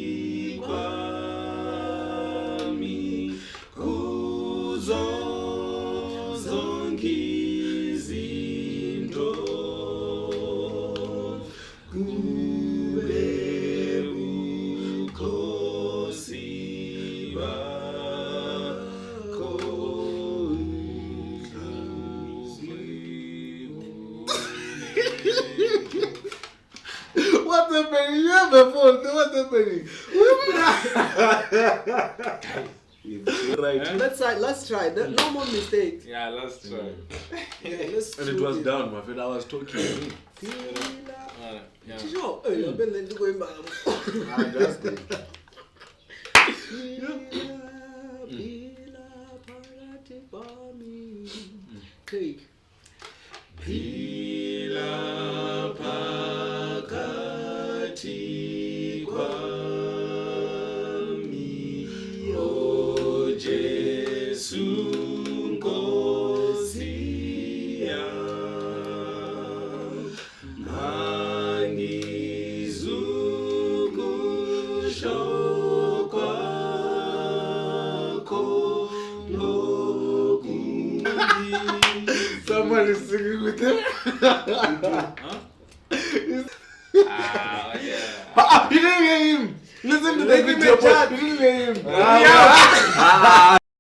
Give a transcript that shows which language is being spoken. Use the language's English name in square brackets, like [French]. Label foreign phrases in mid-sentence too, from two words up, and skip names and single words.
[Zulu] kwami kuzo zonke izinto kube bukhosi bakho [English] What's happening? You have a phone. What's happening? Right. Let's try. No more mistakes. Yeah, let's try. Yeah, let's And it do was this. down, my friend. I was talking. Alright, yeah. Sure. Hey, I've been going back. Just go. Take. [Zulu] Pila pakati kwami o Jesu Nkosi yam mangizukusho kwakho [English] Someone is singing with him. Yeah. You didn't hear him. Listen to the Let him video. chat. You didn't hear him. Ah,